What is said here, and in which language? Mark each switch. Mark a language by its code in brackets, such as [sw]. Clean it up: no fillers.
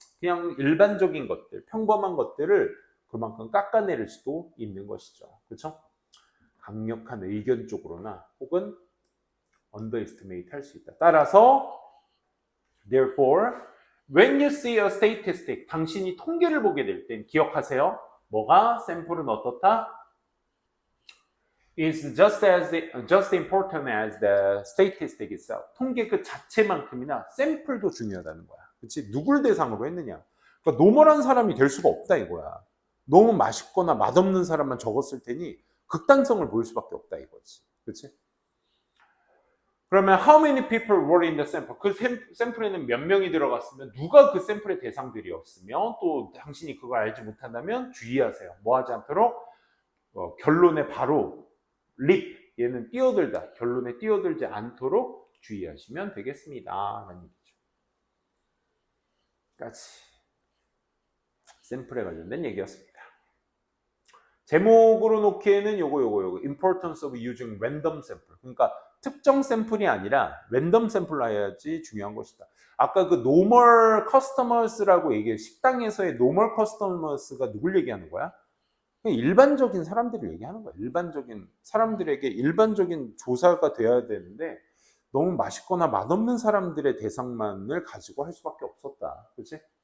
[ko] 그냥 일반적인 것들, 평범한 것들을 그만큼 깎아내릴 수도 있는 것이죠. 그렇죠? 강력한 의견 쪽으로나 혹은 underestimate 할 수 있다. 따라서 [en] therefore when you see a statistic [ko] 당신이 통계를 보게 될 땐 기억하세요. 뭐가? 샘플은 어떻다? [en] is just important as the statistic itself. [ko] 통계 그 자체만큼이나 샘플도 중요하다는 거야. 그렇지? 누굴 대상으로 했느냐. 그러니까 노멀한 사람이 될 수가 없다 이거야. 너무 맛있거나 맛없는 사람만 적었을 테니 극단성을 보일 수밖에 없다 이거지. 그렇지? 그러면 [en] how many people were in the sample? [ko] 그 샘플에는 몇 명이 들어갔으면 누가 그 샘플의 대상들이었으며 또 당신이 그걸 알지 못한다면 주의하세요. 뭐 하지 않도록 결론에 바로 립 얘는 뛰어들다. 결론에 뛰어들지 않도록 주의하시면 되겠습니다. 라는 얘기죠. 까지 샘플에 관련된 얘기였습니다. 제목으로 놓기에는 요거 [en] importance of using random sample. [ko] 그러니까 특정 샘플이 아니라 랜덤 샘플로 해야지 중요한 것이다. 아까 그 normal customers라고 얘기해. 식당에서의 normal customers가 누굴 얘기하는 거야? 일반적인 사람들을 얘기하는 거야. 일반적인 사람들에게 일반적인 조사가 돼야 되는데 너무 맛있거나 맛없는 사람들의 대상만을 가지고 할 수밖에 없었다. 그렇지?